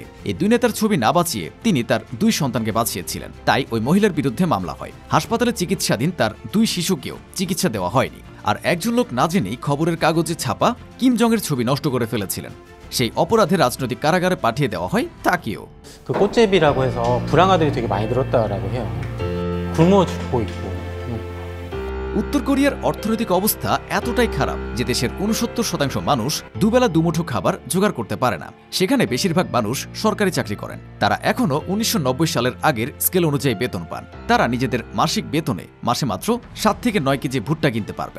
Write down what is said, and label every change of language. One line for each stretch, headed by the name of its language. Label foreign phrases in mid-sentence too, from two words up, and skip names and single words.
Bangla: এই ২ নেতার ছবি না বাঁচিয়ে তিনি তার ২ সন্তানকে বাঁচিয়েছিলেন, তাই ওই মহিলার বিরুদ্ধে মামলা হয়। হাসপাতালে চিকিৎসাধীন তার ২ শিশুকেও চিকিৎসা দেওয়া হয়নি। আর একজন লোক না জেনেই খবরের কাগজে ছাপা কিম জং এর ছবি নষ্ট করে ফেলেছিলেন। সেই অপরাধে রাজনৈতিক কারাগারে পাঠিয়ে দেওয়া হয় তাকেও।
Korean: 그 꽃제비라고 해서 불황아들이 되게 많이 늘었다라고 해요. 굶어 죽고 있고.
Bangla: উত্তর কোরিয়ার অর্থনৈতিক অবস্থা এতটাই খারাপ যে দেশের ৬৯% মানুষ দুবেলা দুমুঠো খাবার জোগাড় করতে পারে না। সেখানে বেশিরভাগ মানুষ সরকারি চাকরি করেন। তারা এখনও ১৯৯০ সালের আগের স্কেল অনুযায়ী বেতন পান। তারা নিজেদের মাসিক বেতনে মাসে মাত্র ৭ থেকে ৯ কেজি ভুট্টা কিনতে পারবেন।